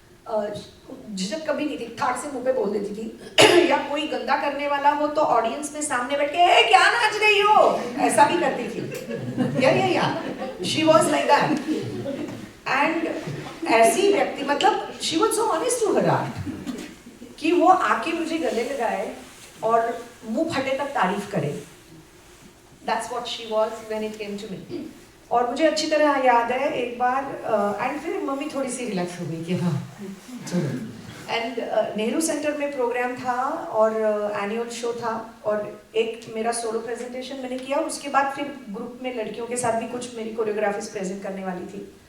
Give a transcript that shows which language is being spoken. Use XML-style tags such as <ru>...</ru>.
<hi>झिझक कभी नहीं थी, ठाट से मुंह पे बोल देती थी या कोई गंदा करने वाला हो तो ऑडियंस में सामने बैठ के ए क्या नाच रही हो ऐसा भी करती थी,</hi> <en>या she was like that.</en> <hi>And ऐसी व्यक्ति, मतलब</hi> <en>she was so honest to her art</en> <hi>कि वो आके मुझे गले लगाए और मुंह फटे तक तारीफ करे।</hi> <en>That's what she was when it came to me.</en> <hi>और मुझे अच्छी तरह याद है एक बार, एंड फिर मम्मी थोड़ी सी रिलैक्स हो गई कि हाँ चलो। एंड नेहरू सेंटर में प्रोग्राम था और एनुअल शो था, और एक मेरा सोलो प्रेजेंटेशन मैंने किया, उसके बाद फिर ग्रुप में लड़कियों के साथ भी कुछ मेरी कोरियोग्राफीज प्रेजेंट करने वाली थी।</hi>